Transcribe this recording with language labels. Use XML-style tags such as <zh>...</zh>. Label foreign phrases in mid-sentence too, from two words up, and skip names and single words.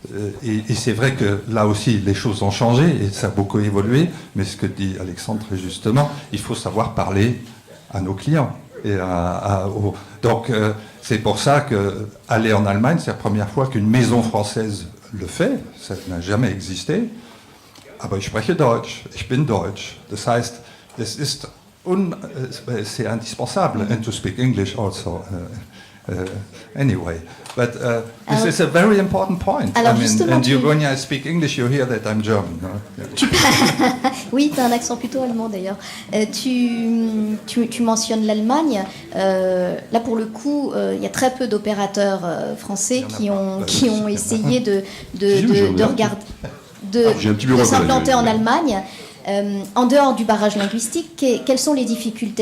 <fr>Et c'est vrai que là aussi, les choses ont changé et ça a beaucoup évolué. Mais ce que dit Alexandre très justement, il faut savoir parler à nos clients. Donc, c'est pour ça qu'aller en Allemagne, c'est la première fois qu'une maison française le fait. Ça n'a jamais existé.</fr> <de>Aber ich spreche Deutsch, ich bin Deutsch. Das heißt,</de> <fr>c'est indispensable.</fr> <en>And to speak English also. Anyway, but this is a very important point.</en> <fr>Alors,</fr> <en>I mean,</en> <fr>justement,</fr> <en>and when I speak English, you hear that I'm German. No? Yeah.</en> <fr>Oui, tu as un accent plutôt allemand d'ailleurs. Tu mentionnes l'Allemagne. Là, pour le coup, il y a très peu d'opérateurs français qui ont essayé de s'implanter en Allemagne. En dehors du barrage linguistique, quelles sont les difficultés?</fr>